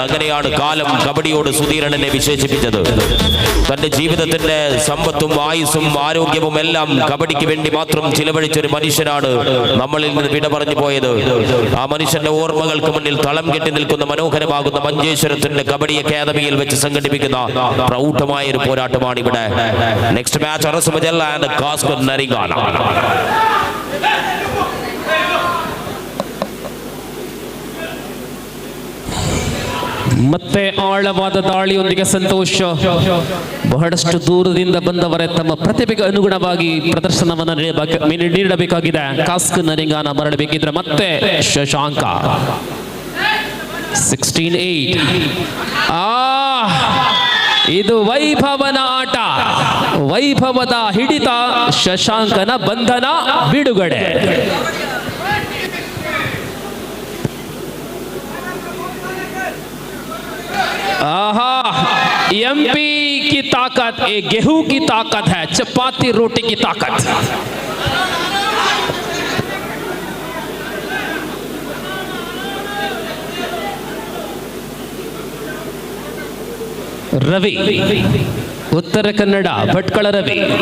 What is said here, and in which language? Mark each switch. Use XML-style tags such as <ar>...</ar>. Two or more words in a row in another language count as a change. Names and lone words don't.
<ml>അങ്ങനെയാണ് കാലം കബഡിയോട് സുധീരണനെ വിശേഷിപ്പിച്ചത്. തന്റെ ജീവിതത്തിന്റെ സമ്പത്തും ആയുസ്സും ആരോഗ്യവും എല്ലാം കബഡിക്ക് വേണ്ടി മാത്രം ചിലവഴിച്ചൊരു മനുഷ്യനാണ് നമ്മളിൽ നിന്ന് വിട പറഞ്ഞു പോയത്. ആ മനുഷ്യന്റെ ഓർമ്മകൾക്ക് മുന്നിൽ തളം കെട്ടി നിൽക്കുന്ന മനോഹരമാകുന്ന മഞ്ചേശ്വരത്തിന്റെ കബഡി അക്കാദമിയിൽ വെച്ച് സംഘടിപ്പിക്കുന്ന പ്രൗഢമായ ഒരു പോരാട്ടമാണ് ഇവിടെ.</ml> <en>next match അറസുമജൽ ആൻഡ് കാസ്കർ നരിങ്ങാന.</en> <kn>ಮತ್ತೆ ಆಳವಾದ ದಾಳಿಯೊಂದಿಗೆ ಸಂತೋಷ ಬಹಳಷ್ಟು ದೂರದಿಂದ ಬಂದವರೇ ತಮ್ಮ ಪ್ರತಿಭೆಗೆ ಅನುಗುಣವಾಗಿ ಪ್ರದರ್ಶನವನ್ನು ನೀಡಬೇಕಾಗಿದೆ. ಕಾಸ್ಕ್ ನರಿಂಗಾನ ಮರಳಬೇಕಿದ್ರೆ ಮತ್ತೆ ಶಶಾಂಕ 16-8. ಇದು ವೈಭವನ ಆಟ, ವೈಭವದ ಹಿಡಿತ, ಶಶಾಂಕನ ಬಂಧನ ಬಿಡುಗಡೆ.</kn> <hi>आहा, एमपी की ताकत एक गेहूं की ताकत है, चपाती रोटी की ताकत. रवि, उत्तर कन्नड़ भटकಳ रवि.</hi>